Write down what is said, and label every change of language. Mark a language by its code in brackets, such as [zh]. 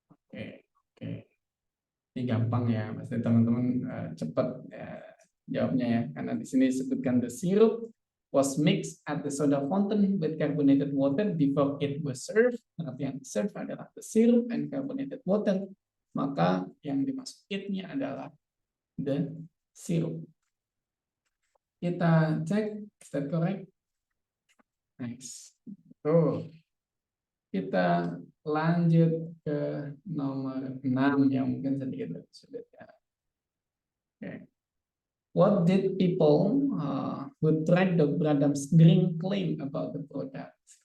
[id] Oke. Ini gampang ya, pasti teman-teman cepat jawabnya ya. Karena di sini disebutkan [en] the syrup was mixed at the soda fountain with carbonated water before it was served. [id] Berarti yang [en] serve [id] adalah [en] the syrup and carbonated water. [id] Maka yang dimaksud it-nya adalah the syrup. Kita cek, [en] is that correct? Next. [id] Kita lanjut ke nomor 6 yang mungkin sedikit lebih sulit ya. [en] Okay. What did people who tried the Bradham's drink claim about the product?